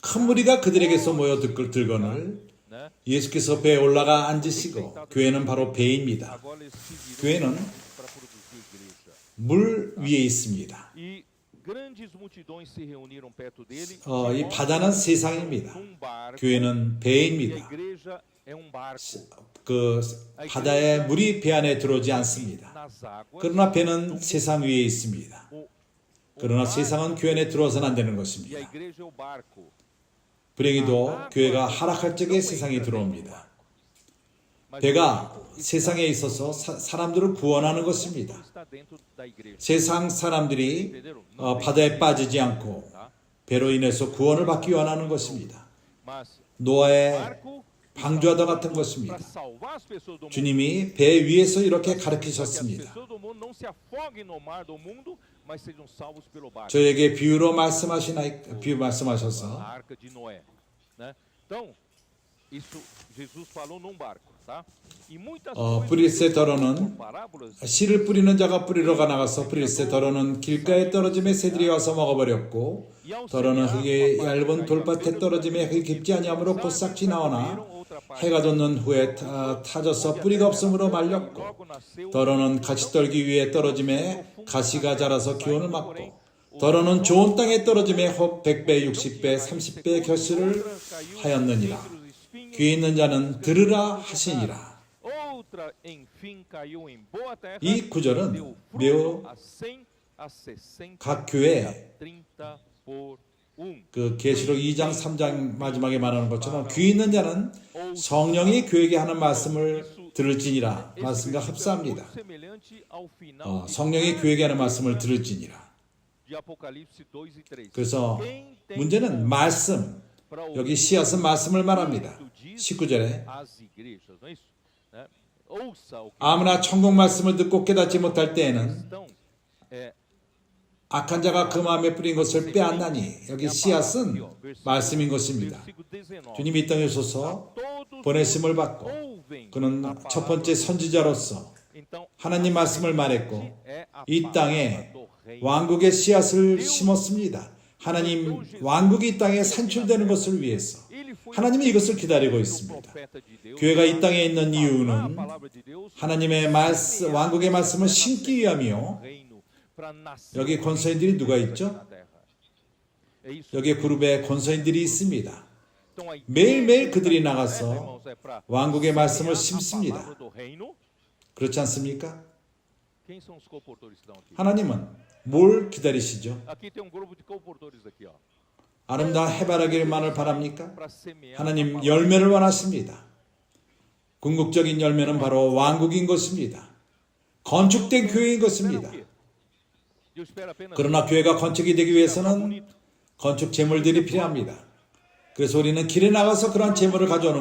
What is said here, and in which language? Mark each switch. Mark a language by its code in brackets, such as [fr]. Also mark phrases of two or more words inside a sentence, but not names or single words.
[ko] 큰 무리가 그들에게서 모여 들거늘 [pt] né? [ko] 예수께서 배에 올라가 앉으시고 교회는 바로 배입니다. [pt] Agora eles se viram [ko] 교회는 [pt] para produzir igreja. [ko] 물 위에 있습니다. [pt] E grandes multidões se reuniram perto dele. [ko] 이 바다는 세상입니다. [pt] Num barco, [ko] 교회는 [pt] e a [ko] 배입니다. [pt] igreja é um barco. [ko] 그 바다에 물이 배 안에 들어오지 않습니다. [pt] Nas águas, [ko] 그러나 배는 세상 위에 있습니다. [pt] o [ko] 그러나 [pt] mar [ko] 세상은 교회 안에 들어와서는 안 되는 [pt] e a [ko] 것입니다. [pt] igreja é o barco. [ko] 불행히도 교회가 하락할 적에 세상이 들어옵니다. [pt] Mas [ko] 배가 [pt] o barco [ko] 세상에 있어서 사람들을 구원하는 것입니다. [pt] está dentro da igreja. [ko] 세상 사람들이 [pt] Entenderam? Não tem [ko] 바다에 빠지지 않고 [pt] tá? [ko] 배로 인해서 구원을 받기 원하는 것입니다. [pt] Mas [ko] 노아의 [pt] barco [ko] 방주와도 같은 [pt] para [ko] 것입니다. [pt] salvar as pessoas do mundo. [ko] 주님이 배 위에서 이렇게 [pt] Para que as [ko] 가르치셨습니다. [pt] pessoas do mundo não se afoguem no mar do mundo, mas sejam salvos pelo barco. [ko] 저에게 비유로 말씀하셔서 [pt] A arca de Noé, né? Então, isso Jesus falou num barco, tá? E muitas [ko] 브릴세 [pt] coisas [ko] 더러는 [pt] parábolas [ko] 씨를 뿌리는 자가 뿌리러가 나가서 브릴세 더러는 길가에 떨어짐에 새들이 와서 먹어버렸고 더러는 흙의 얇은 돌밭에 떨어짐에 흙이 깊지 아니하므로 곧 싹지 나오나 해가 돋는 후에 타져서 뿌리가 없으므로 말렸고 더러는 가시떨기 위에 떨어짐에 가시가 자라서 기온을 막고 더러는 좋은 땅에 떨어짐에 혹 100배, 60배, 30배 결실을 하였느니라. 귀에 있는 자는 들으라 하시니라. [pt] outra enfim caiu em boa terra. [ko] 이 구절은 [pt] deu [ko] 매우 [pt] fruto a 100, a 60, [ko] 각 [pt] a [ko] 교회 [pt] 30 por 1. [ko] 그 계시록 2장 3장 마지막에 말하는 것처럼 귀 있는 자는 성령이 교회에게 하는 말씀을 들을지니라 말씀과 흡사합니다. [pt] Semelhante ao final [ko] 성령이 교회에게 하는 말씀을 들을지니라. [pt] de Apocalipse 2 e 3. [ko] 그래서 [pt] Quem tem [ko] 문제는 말씀, [pt] para ouvir [ko] 여기 씨앗은 말씀을 말합니다. [pt] o que diz [ko] 19절에 [pt] às igrejas, não é isso? Né? Ouça o que [ko] 아무나 천국 말씀을 듣고 깨닫지 못할 때에는 [pt] então é [ko] 악한 자가 그 마음에 뿌린 것을 빼앗나니 여기 씨앗은 말씀인 것입니다. [pt] versículo 19. [ko] 주님이 이 땅에 오셔서 [pt] Todos [ko] 보내심을 받고 [pt] ouvem [ko] 그는 [pt] a [ko] 첫 [pt] palavra [ko] 번째 선지자로서 [pt] Então, [ko] 하나님 말씀을 말했고 [pt] é a [ko] 이 [pt] palavra [ko] 땅에 [pt] do reino. [ko] 왕국의 씨앗을 심었습니다. 하나님 왕국이 이 땅에 산출되는 것을 위해서 [pt] Ele foi [ko] 하나님이 이것을 기다리고 [pt] o [ko] 있습니다. [pt] profeta de Deus. [ko] 교회가 이 땅에 있는 [pt] A [ko] 이유는 [pt] palavra de Deus [ko] 하나님의 말씀, 왕국의 말씀을 심기 위함이요. [pt] reino para nascer [ko] 여기 권서인들이 누가 [pt] na [ko] 있죠? [pt] terra. É isso. [ko] 여기 그룹에 권서인들이 있습니다. [pt] Então, a igreja [ko] 매일매일 그들이 [pt] da terra, [ko] 나가서 [pt] irmãos, é para [ko] 왕국의 말씀을 [pt] semear a [ko] 심습니다. [pt] palavra do reino. [ko] 그렇지 않습니까? [pt] Quem são os comportores que estão aqui? [ko] 하나님은 뭘 기다리시죠? [pt] Aqui tem um grupo de comportores aqui, ó. [ko] 아름다운 해바라기만을 바랍니까? [pt] Para semear a [ko] 하나님 [pt] palavra. [ko] 열매를 원하십니다. 궁극적인 열매는 바로 왕국인 것입니다. 건축된 교회인 [pt] Espera [ko] 것입니다. [pt] o quê? Deus espera apenas [ko] 그러나 교회가 건축이 되기 위해서는 [pt] bonito. [ko] 건축 재물들이 필요합니다. 그래서 우리는 길에 나가서 그러한 재물을 가져오는